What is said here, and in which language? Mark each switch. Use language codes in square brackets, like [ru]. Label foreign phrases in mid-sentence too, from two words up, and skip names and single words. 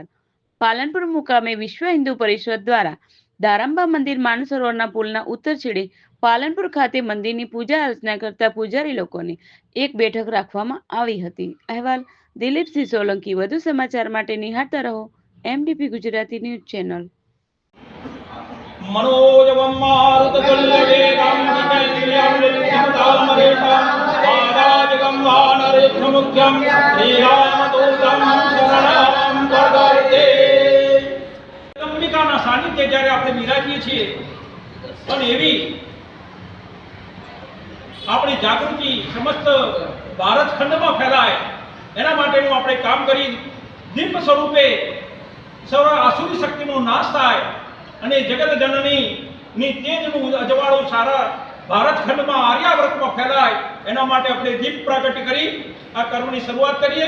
[gu] પાલનપુર મુકામે વિશ્વ હિન્દુ પરિષદ દ્વારા દારંબા મંદિર માનસરોવરના પુલના ઉત્તર છેડે પાલનપુર ખાતે મંદિરની પૂજા અર્ચના કરતા પૂજારી લોકોની એક બેઠક રાખવામાં આવી હતી. અહેવાલ દિલીપસિંહ સોલંકી. વધુ સમાચાર માટે નિહાળતા રહો MDP ગુજરાતી ન્યૂઝ ચેનલ. [sa] मनोजवं मारुततुल्यवेगं जितेन्द्रियं विद्युतामरेशं वाराजगं वानरेन्द्रमुख्यं श्रीरामदूतं शरणं प्रपद्ये। [gu] અંબિકાના સાનિધ્ય જ્યારે આપણે બિરાજીએ છીએ અને એવી આપણી જાગૃતિ સમસ્ત ભારત ખંડમાં ફેલાય એના માટેનું આપણે કામ કરી દીપ સ્વરૂપે સર્વ આસુરી શક્તિનો નાશ થાય અને જગત જનની ની તેજનું અજવાળું સારા ભારત ખંડમાં આર્યાવર્તમાં ફેલાય એના માટે આપણે દીપ પ્રાગટ્ય કરી આ કર્મની શરૂઆત કરીએ.